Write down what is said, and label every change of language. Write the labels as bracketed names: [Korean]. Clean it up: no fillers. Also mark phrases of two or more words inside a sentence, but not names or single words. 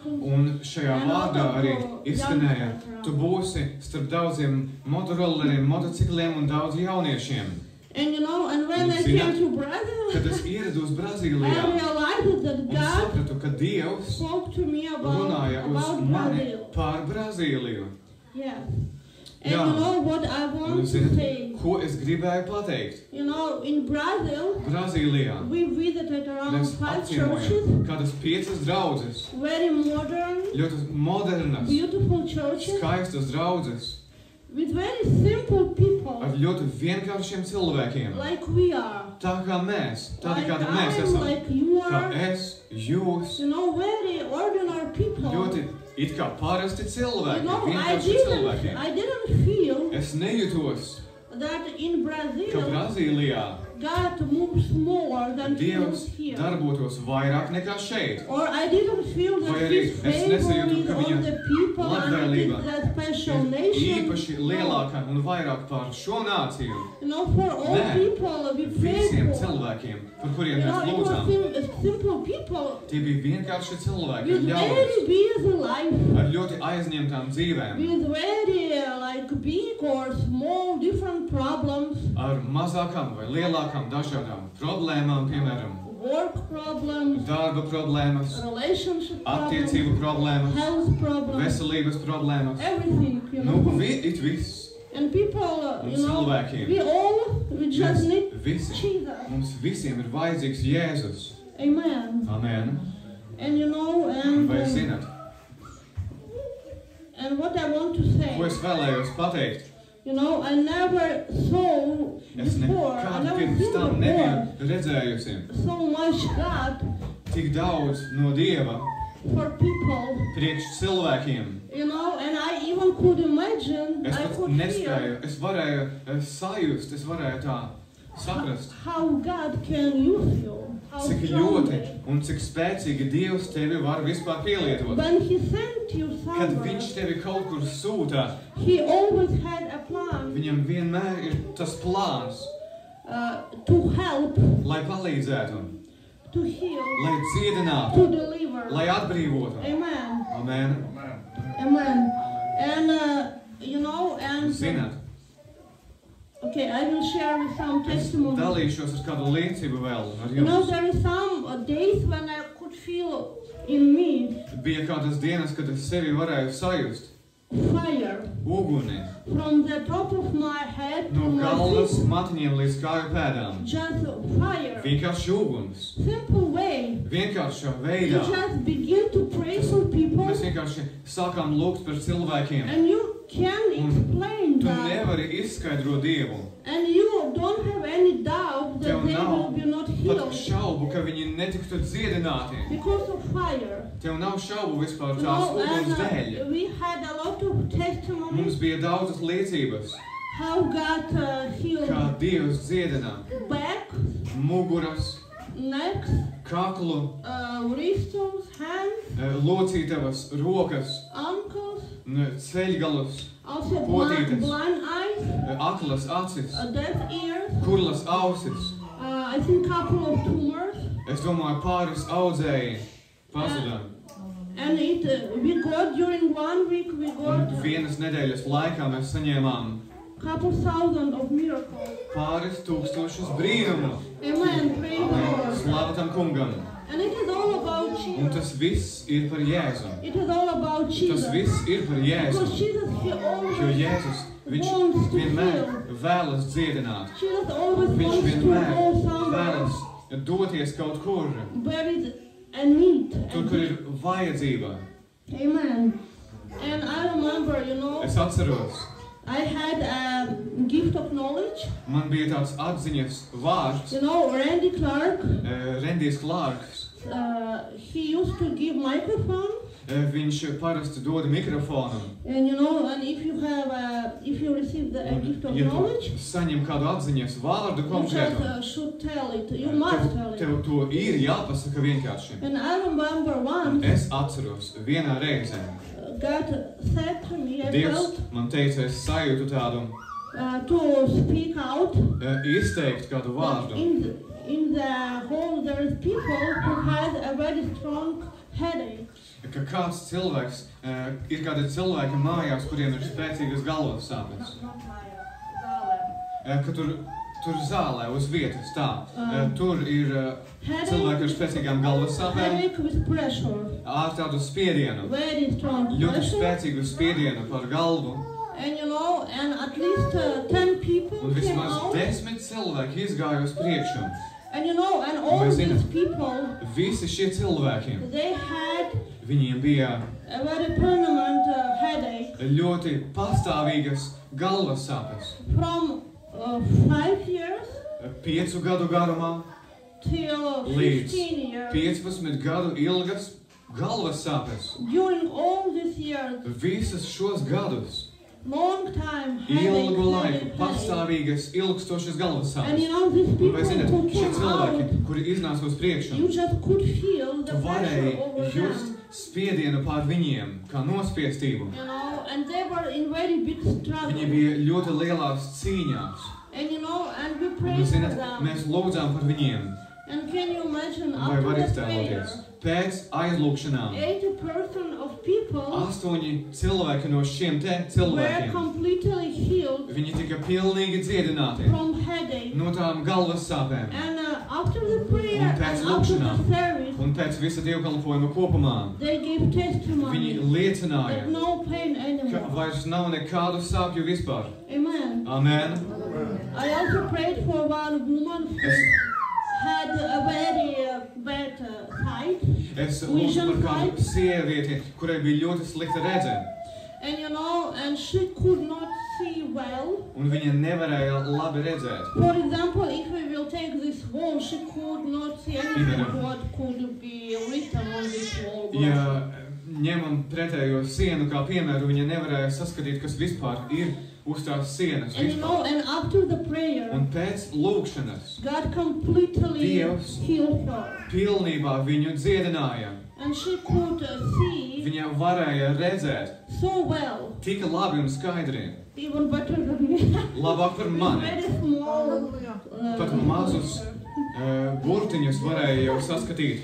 [Latvian] Un šajā vārdā arī izskanēja, tu būsi starp daudziem motorolleriem, motocikliem un daudz jauniešiem. [English] and you know, and when I [Latvian] Zināt, [English] came to Brazil, [Latvian] Kad es ierados [English] I [Latvian] Brazīlijā [English] realized that [Latvian] un [English] God [Latvian] sapratu, ka Dievs [English] spoke to me [Latvian] runāja uz [English] about [Latvian] mani [English] Brazil. [Latvian] pār Brazīliju. [English] Yes. And [Latvian] Jā. [English] you know what I [Latvian] Un [English] want to [Latvian] zināt, [English] say? [Latvian] ko es gribēju pateikt? [English] You know, in Brazil, [Latvian] Brazīlijā [English] we visited around [Latvian] mēs [English] 5 churches, [Latvian] apciemojam kādas 5 draudzes, [English] very modern, [Latvian] ļoti modernas, [English] beautiful churches, [Latvian] skaistas draudzes, [English] with very simple people, [Latvian] ar ļoti vienkāršiem cilvēkiem. [English] like we are. [Latvian] Tā kā mēs, tādi [English] Like [Latvian] kādi mēs [English] I'm, [Latvian] esam. [English] like you [Latvian] Kā [English] are. [Latvian] es, jūs, [English] You know, very ordinary people. [Latvian] ļoti it kā parasti [English] You [Latvian] cilvēki, [English] know, [Latvian] vienkārši cilvēki. [English] I didn't feel [Latvian] Es nejūtos, [English] that in [Latvian] ka [English] Brazil, [Latvian] Brazīlijā [English] God moves more than He [Latvian] Dievs [English] moves here. [Latvian] darbotos vairāk nekā šeit. [English] Or I didn't feel that [Latvian] Vai arī [English] His [Latvian] es [English] favor [Latvian] nesajūtu, [English] is [Latvian] ka [English] on [Latvian] viņa [English] the people and [Latvian] labvēlība [English] it is that special [Latvian] ir [English] nation. [Latvian] īpaši lielāka un vairāk pār šo nāciju. [English] You know, for all [Latvian] Nē, [English] people we [Latvian] Visiem [English] pray for. [Latvian] cilvēkiem, par kuriem [English] You [Latvian] mēs [English] know, it was [Latvian] lūdzām, [English] simple people [Latvian] tie bija vienkārši cilvēki, [English] with [Latvian] ļaudis, [English] very busy life, [Latvian] ar ļoti aizņemtām dzīvēm, [English] with very like big or small different problems, [Latvian] ar mazākām vai lielākām dažādām problēmām, piemēram, [English] work problems, [Latvian] darba problēmas, [English] relationship problems, [Latvian] attiecību problēmas, [English] health problems, [Latvian] veselības problēmas. [English] everything, you [Latvian] Nu, [English] know. [Latvian] it viss. [English] And people, [Latvian] Un [English] you know, [Latvian] cilvēkiem. [English] we just need [Latvian] Visi. [English] Jesus. [Latvian] Mums visiem ir vajadzīgs Jēzus. [English] Amen. [Latvian] Amen. [English] And you know, and [Latvian] Vai zināt, [English] and what I want to [Latvian] ko [English] say, [Latvian] es vēlējos pateikt? [English] you know, I never saw [Latvian] Es [English] before. I [Latvian] nekad [English] never [Latvian] pirms [English] seen [Latvian] tam [English] before [Latvian] nebiju redzējusi [English] so much God [Latvian] tik daudz no Dieva [English] for people. [Latvian] priekš cilvēkiem. [English] You know, and I even could imagine, [Latvian] Es [English] I [Latvian] pat [English] could [Latvian] nespēju, [English] feel [Latvian] es varēju sajust, es varēju tā saprast, [English] how God can use you. How [Latvian] cik ļoti [English] strongly. [Latvian] un cik spēcīgi Dievs tevi var vispār pielietot. [English] When He sent you [Latvian] Kad [English] somewhere, [Latvian] Viņš tevi kaut kur sūta, [English] He always had a plan [Latvian] Viņam vienmēr ir tas plāns, [English] to help, [Latvian] lai palīdzētu, [English] to heal, [Latvian] lai dziedinātu, [English] to deliver. [Latvian] lai atbrīvotu. [English] Amen. [Latvian] Amen. [English] Amen. And you know, and [Latvian] Zināt, [English] okay, I will share with some [Latvian] es [English] testimony. [Latvian] dalīšos ar kādu liecību vēl ar [English] You know, [Latvian] jums. [English] there is some days when I could feel in me [Latvian] Bija kādas dienas, kad es sevi varēju sajust [English] fire [Latvian] uguni [English] from the top of my head to [Latvian] no [English] my [Latvian] galvas [English] feet. [Latvian] matiņiem līdz kāju pēdām. [English] Just fire. [Latvian] Vienkārši uguns. [English] Simple way. [Latvian] Vienkāršā [English] You [Latvian] veidā. [English] just begin to pray for people, [Latvian] Mēs vienkārši sākām lūgt par cilvēkiem. [English] and you can explain [Latvian] Tu [English] that, [Latvian] nevari izskaidrot Dievu. [English] and you don't have any doubt that [Latvian] Tev [English] they [Latvian] nav [English] will be not [Latvian] Pat [English] healed [Latvian] šaubu, ka viņi netiktu dziedināti. [English] because of fire. [Latvian] Tev nav šaubu vispār [English] You [Latvian] tās [English] know, [Latvian] uguns [English] and [Latvian] dēļ. [English] we had a lot of testimonies [Latvian] Mums bija daudzas liecības, [English] how God [Latvian] kā [English] healed [Latvian] Dievs dziedina [English] back, [Latvian] muguras, [English] necks, [Latvian] kaklu, [English] wrists, hands, [Latvian] locītavas, rokas, [English] ankles, [Latvian] ceļgalus, [English] also [Latvian] Potītes. [English] blind eyes, [Latvian] aklas acis, [English] deaf ears, [Latvian] kurlas ausis. [English] I think couple of tumors, [Latvian] Es domāju, pāris audzēji pazuda. [English] and we got during 1 week we [Latvian] Un [English] got [Latvian] vienas nedēļas laikā mēs saņēmām [English] couple thousand of miracles. [Latvian] pāris tūkstošus brīnumu. [English] Amen. Praise the Lord. [Latvian] Slāva tam kungam. [English] And it is all about [Latvian] Un [English] Jesus. [Latvian] tas viss ir par Jēzu. [English] It is all about [Latvian] Tas [English] Jesus. [Latvian] viss ir par Jēzu. [English] Because Jesus, He [Latvian] Jo [English] always [Latvian] Jēzus, viņš [English] wants to [Latvian] vienmēr [English] heal. [Latvian] vēlas dziedināt. [English] Jesus always [Latvian] Viņš [English] wants to [Latvian] vienmēr [English] go somewhere [Latvian] vēlas doties kaut kur, [English] where is a need. [Latvian] tur, kur ir vajadzība. [English] Amen. And I remember, you know, [Latvian] Es atceros, [English] I had a gift of knowledge. [Latvian] man bija tāds atziņas vārds, [English] You know, Randy Clark, [Latvian] Rendijs Klārks. [English] he used to give microphone. [Latvian] Viņš parasti dod mikrofonu. [English] And you know, and if you have, if you receive the gift of [Latvian] Ja tu [English] knowledge, [Latvian] saņem kādu atziņas vārdu [English] you [Latvian] konkrētu, [English] just should tell it. You must tell it. [Latvian] tev to ir jāpasaka vienkārši. [English] And I remember once, [Latvian] Es atceros, vienā reizē [English] God said to me, I [Latvian] Dievs [English] felt, [Latvian] man teica, es sajūtu tādu [English] to speak out. [Latvian] izteikt kādu vārdu. [English] In the hall, there is people who had a very strong headache. [Latvian] Ka kāds cilvēks, ir kādi cilvēki mājās, kuriem ir spēcīgas galvas sāpes. Ka tur zālē uz vietas tā. Tur ir cilvēki ar spēcīgām galvas sāpēm, [English] Headache with pressure. [Latvian] ar tādu spiedienu. [English] Very strong [Latvian] Ļoti [English] pressure. [Latvian] spēcīgu spiedienu par galvu. [English] And you know, and at least 10 people [Latvian] Un [English] came [Latvian] vismaz [English] out. [Latvian] 10 cilvēki izgāja uz priekšu. [English] And you know, and all [Latvian] Mēs [English] these [Latvian] zinām. [English] people, [Latvian] Visi šie cilvēki, [English] they had [Latvian] viņiem bija [English] a very permanent headache [Latvian] ļoti pastāvīgas galvas sāpes. [English] from 5 years [Latvian] 5 gadu garumā [English] till [Latvian] līdz [English] 15 years. [Latvian] 15 gadu ilgas galvas sāpes. [English] During all these years, [Latvian] Visas šos gadus, [English] long time headache, [Latvian] ilgu laiku, [English] headache, headache. [Latvian] pastāvīgas, ilgstošas galvas [English] And you [Latvian] sāpes. [English] know, these [Latvian] Un [English] people [Latvian] vai zināt, [English] who [Latvian] šie [English] came [Latvian] cilvēki, [English] out, [Latvian] kuri iznāca uz priekšu, [English] you just could feel the [Latvian] tu [English] pressure [Latvian] varēji [English] over just them. [Latvian] spiedienu pār viņiem, kā nospiestību. [English] You know, and they were in very big struggle. [Latvian] Viņi bija ļoti lielās cīņās. [English] And you know, and we [Latvian] Un, [English] prayed for [Latvian] zināt, [English] them. [Latvian] mēs lūdzām par viņiem. [English] And can you imagine [Latvian] Vai [English] after [Latvian] var [English] the [Latvian] iztēloties? [English] prayer, [Latvian] Pēc aizlūkšanām [English] 80% of people [Latvian] 8 cilvēki no šiem te [English] were [Latvian] cilvēkiem, [English] completely healed [Latvian] viņi tika pilnīgi dziedināti [English] from headache. [Latvian] no tām galvas sāpēm. [English] And after the prayer [Latvian] Un pēc [English] and after the [Latvian] lūkšanām. [English] service, [Latvian] Un pēc visa dievkalpojuma kopumā [English] they gave testimony [Latvian] viņi liecināja, [English] that no pain [Latvian] ka [English] anymore. [Latvian] vairs nav nekādu sāpju vispār. [English] Amen. [Latvian] Amen. [English] I also prayed for one woman who [Latvian] Es, [English] had a very bad sight. [Latvian] es lūdzu par kādu sievieti, kurai bija ļoti slikta redzē. [English] And you know, and she could not see well. [Latvian] un viņa nevarēja labi redzēt. [English] For example, if we will take this wall, she could not see anything what could be written on this wall. [Latvian] Ja ņemam pretējo sienu kā piemēru, viņa nevarēja saskatīt, kas vispār ir uz tās sienas. [English] And you know, and after the prayer, [Latvian] Un pēc lūkšanas [English] God completely [Latvian] Dievs [English] healed her. [Latvian] pilnībā viņu dziedināja. [English] And she could see [Latvian] Viņa varēja redzēt [English] so well, [Latvian] tik labi un skaidri, [English] even better than me. [Latvian] labāk par mani. [English] Very small. [Latvian] Pat mazus burtiņus varēja jau saskatīt.